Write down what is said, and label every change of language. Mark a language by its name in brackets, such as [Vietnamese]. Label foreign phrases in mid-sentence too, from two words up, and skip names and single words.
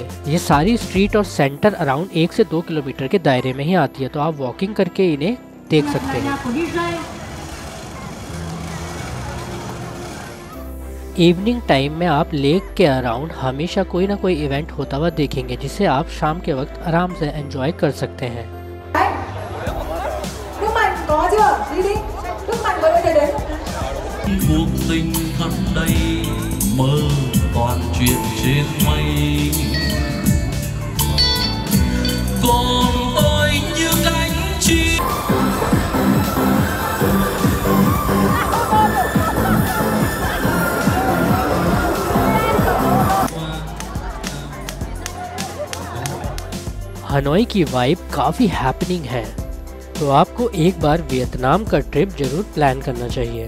[Hindi] ये सारी स्ट्रीट और [English] center around [Hindi] 1 से 2 किलोमीटर के दायरे में ही आती है, तो आप वॉकिंग करके इन्हें देख सकते हैं। [English] evening time [Hindi] में आप लेक के अराउंड हमेशा कोई ना कोई इवेंट होता हुआ देखेंगे, जिसे आप शाम के वक्त आराम से एंजॉय कर सकते हैं। [Vietnamese] cuộc tình thật đầy mơ toàn chuyện trên mây còn tôi như cánh chim. [Hindi] हनोई की वाइब काफ़ी हैपनिंग है, तो आपको एक बार वियतनाम का ट्रिप जरूर प्लान करना चाहिए।